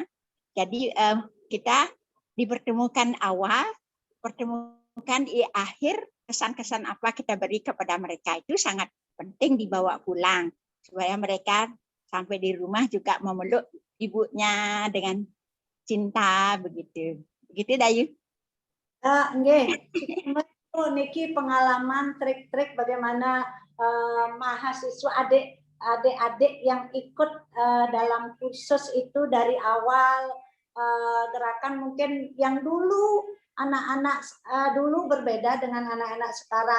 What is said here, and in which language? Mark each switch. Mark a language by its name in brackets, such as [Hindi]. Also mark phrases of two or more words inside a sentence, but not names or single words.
[Indonesian] Jadi kita dipertemukan awal, pertemukan di akhir, kesan-kesan apa kita beri kepada mereka itu sangat penting dibawa pulang supaya mereka sampai di rumah juga memeluk ibunya dengan cinta begitu. Begitu Dayu. Nggih. Niki pengalaman trik-trik bagaimana mahasiswa adik-adik yang ikut dalam kursus itu dari awal gerakan, mungkin yang dulu anak-anak dulu berbeda dengan anak-anak sekarang.